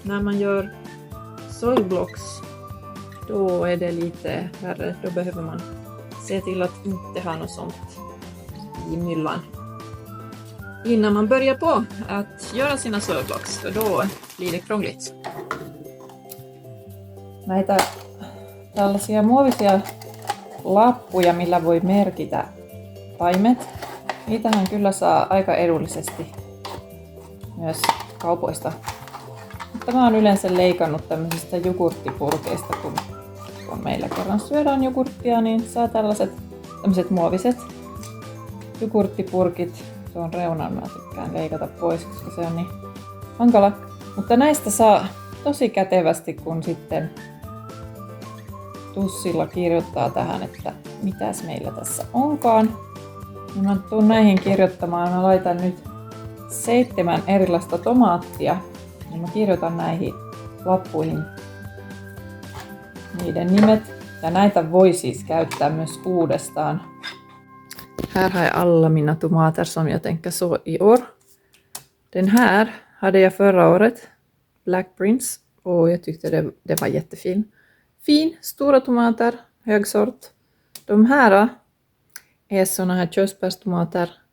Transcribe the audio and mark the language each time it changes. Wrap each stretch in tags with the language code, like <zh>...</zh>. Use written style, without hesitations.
<sv>När man gör soilblocks då är det lite värre. Då behöver man se till att inte ha något sånt i myllan innan man börjar på att göra sina soilblocks. För då blir det krångligt.</sv> <fi>Näitä tällaisia muovisia lappuja, millä voi merkitä taimet. Niitähän kyllä saa aika edullisesti myös kaupoista. Mutta mä oon yleensä leikannut tämmöisistä jogurttipurkeista, kun meillä kerran syödään jogurttia, niin saa tämmöiset muoviset jogurttipurkit. Tuon reunan mä tykkään leikata pois, koska se on niin hankala. Mutta näistä saa tosi kätevästi, kun sitten tussilla kirjoittaa tähän, että mitäs meillä tässä onkaan. Ja mä tuun näihin kirjoittamaan. Mä laitan nyt 7 erilaista tomaattia. Ja mä kirjoitan näihin lappuihin niiden nimet. Ja näitä voi siis käyttää myös uudestaan.</fi> <sv>Här har jag alla mina tomater som jag tänker så i år. Den här hade jag förra året, Black Prince, och jag tyckte det var jättefin. Fin, stora tomater, hög sort. De här är såna här körsbärstomater.</sv>